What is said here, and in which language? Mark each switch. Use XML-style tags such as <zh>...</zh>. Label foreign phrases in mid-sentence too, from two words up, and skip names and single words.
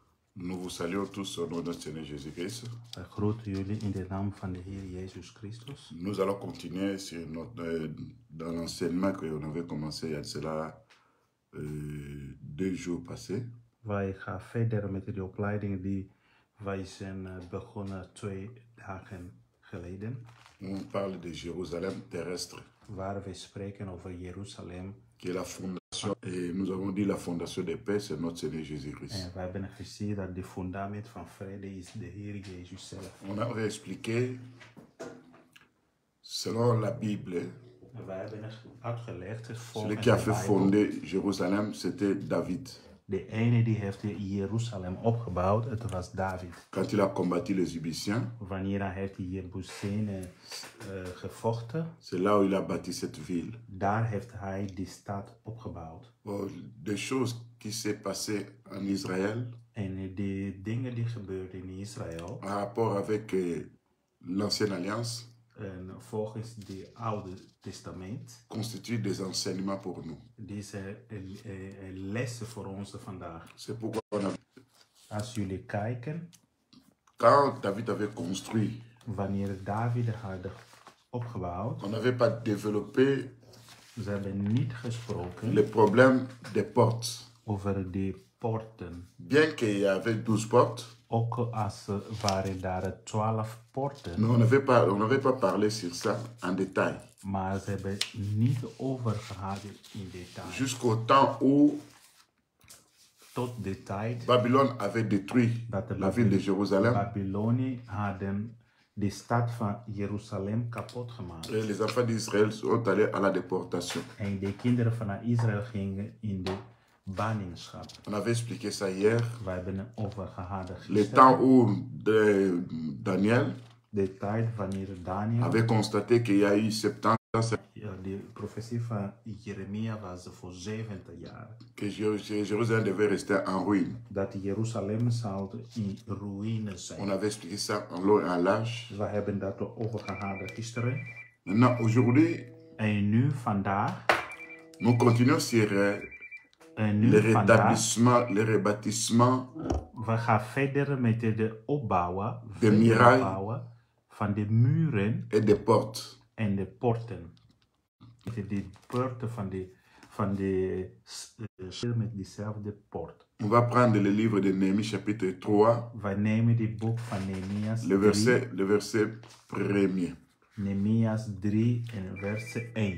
<fr>Nous vous saluons tous au nom de notre Seigneur Jésus-Christ.</fr> <nl>Wij groeten jullie in de naam van de Heer Jezus Christus.</nl> <fr>Nous allons continuer sur dans l'enseignement que l'on avait commencé il y a de cela 2 jours passés.</fr> <nl>Wij gaan verder met de opleiding die wij zijn begonnen 2 dagen geleden.</nl> <fr>On parle de Jérusalem terrestre,</fr> <nl>Waar we spreken over Jeruzalem.</nl> <fr>qui est la fondation, et nous avons dit la fondation de paix, c'est notre Seigneur Jésus-Christ.</fr> <nl>En wij hebben gezien dat de fundament van vrede is de Heer Jezus zelf.</nl> <fr>On avait expliqué, selon la Bible,</fr> <nl>Wij hebben uitgelegd,</nl> <fr>celui</fr> <nl>volgens</nl> <fr>qui a</fr> <nl>de</nl> <fr>fait</fr> <nl>Bijbel,</nl> <fr>fonder Jérusalem, c'était David.</fr> <nl>de ene die heeft Jeruzalem opgebouwd, het was David.</nl> <fr>Quand il a combattu les Égyptiens,</fr> <nl>Wanneer hij heeft die Jebusezen gevochten,</nl> <fr>c'est là où il a bâti cette ville.</fr> <nl>daar heeft hij die stad opgebouwd.</nl> <fr>Des choses qui s'est passées en Israël</fr> <nl>En de dingen die gebeurden in Israël,</nl> <fr>en rapport avec l'ancienne alliance,</fr> <nl>en volgens de Oude Testament,</nl> <fr>constituent des enseignements pour nous.</fr> <nl>die zijn lessen voor ons vandaag.</nl> <fr>C'est pourquoi on a,</fr> <nl>Als jullie kijken,</nl> <fr>quand David avait construit,</fr> <nl>wanneer David had opgebouwd,</nl> <fr>on n'avait pas développé</fr> <nl>ze hebben niet gesproken</nl> <fr>le problème des portes.</fr> <nl>over de poorten.</nl> <fr>Bien qu'il y avait 12 portes,</fr> <nl>Ook als waren daar 12 poorten,</nl> <fr>mais on n'avait pas parlé sur ça en détail.</fr> <nl>maar ze hebben niet over gehad in detail.</nl> <fr>Jusqu'au temps où</fr> <nl>Tot de tijd</nl> <fr>Babylone avait détruit</fr> <nl>dat de</nl> <fr>la ville de Jérusalem</fr> <nl>Babylonie hadden de stad van Jeruzalem kapot gemaakt.</nl> <fr>et les enfants d'Israël sont allés à la déportation.</fr> <nl>En de kinderen van Israël gingen in de ballingschap.</nl> <fr>On avait expliqué ça hier.</fr> <nl>Wij hebben het over gehad</nl> <fr>Le</fr> <nl>gisteren.</nl> <fr>temps où Daniel</fr> <nl>De tijd wanneer Daniel,</nl> <fr>avait constaté qu'il y a eu 70 ans</fr> <nl>de profetie van Jeremia was voor 70 jaar.</nl> <fr>que Jérusalem devait rester en ruine.</fr> <nl>Dat Jeruzalem zou in ruïne</nl> <fr>On</fr> <nl>zijn.</nl> <fr>avait expliqué ça en long et en large.</fr> <nl>We hebben dat over gehad gisteren.</nl> <fr>Maintenant, aujourd'hui,</fr> <nl>En nu vandaag,</nl> <fr>nous continuons sur</fr> <nl>en nu</nl> <fr>le</fr> <nl>vandaag,</nl> <fr>rétablissement, le rebâtissement</fr> <nl>we gaan verder met de opbouwen,</nl> <fr>De murailles.</fr> <nl>opbouwen van de muren</nl> <fr>et des portes.</fr> <nl>en de poorten. De poorten van de met dezelfde poort.</nl> <fr>On va prendre le livre de Néhémie chapitre 3,</fr> <nl>Wij nemen dit boek van Nehemias</nl> <fr>le</fr> <nl>3,</nl> <fr>verset 1er.</fr> <nl>Nehemias 3 en vers 1.</nl>